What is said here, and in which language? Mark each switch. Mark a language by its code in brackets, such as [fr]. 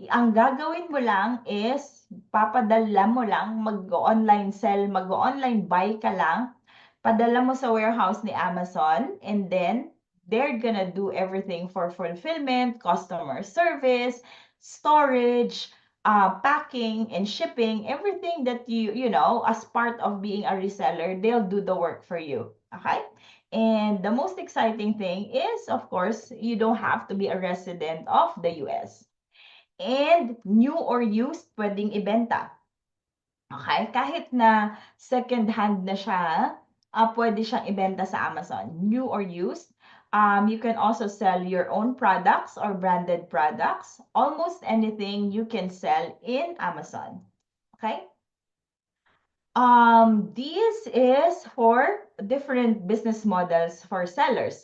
[tl] Ang gagawin mo lang is, papadala mo lang, mag-online sell, mag-online buy ka lang, padala mo sa warehouse ni Amazon, [en] and then, they're gonna do everything for fulfillment, customer service, storage, packing and shipping, everything that as part of being a reseller, they'll do the work for you, okay? And the most exciting thing is, of course, you don't have to be a resident of the US. And new or used, [tl] pwedeng ibenta. [en] Okay? [tl] Kahit na second hand na siya, pwede siyang ibenta sa Amazon. [en] New or used. You can also sell your own products or branded products. Almost anything you can sell in Amazon. Okay? This is for different business models for sellers.